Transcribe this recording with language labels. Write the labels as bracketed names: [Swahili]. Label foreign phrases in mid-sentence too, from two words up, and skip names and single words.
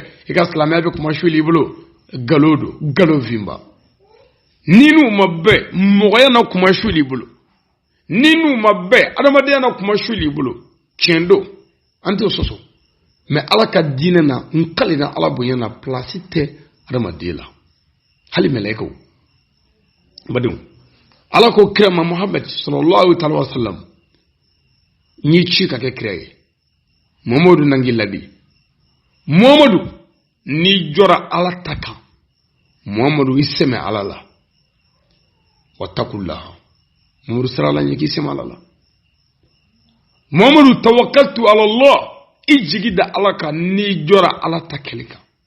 [Bambara] i ka silamɛya bɛ kuma suli i bolo nkalon don nkalon finba ni n'u ma bɛɛ mɔgɔya na kuma suli i bolo ni n'u ma bɛɛ adamadenya na kuma suli i bolo tiɲɛ don an t'o sɔsɔ mɛ ala ka diinɛ na n kale na ala bonya na place tɛ adamaden la hali mɛlɛkɛw badenw ala ko kira ma muhammad sallallahu [Arabic] عليه وسلم [Bambara] n'i ci ka kɛ kira ye mamadu nangi ladi mamadu n'i jɔra ala ta kan mamadu i sɛmɛ ala la wattaqullaha mamadu sirala ɲɛ k'i sɛmɛ ala la mamadu [Arabic] توكلت على الله [Bambara] i jigi da ala kan n'i jɔra ala ta kɛlɛ kan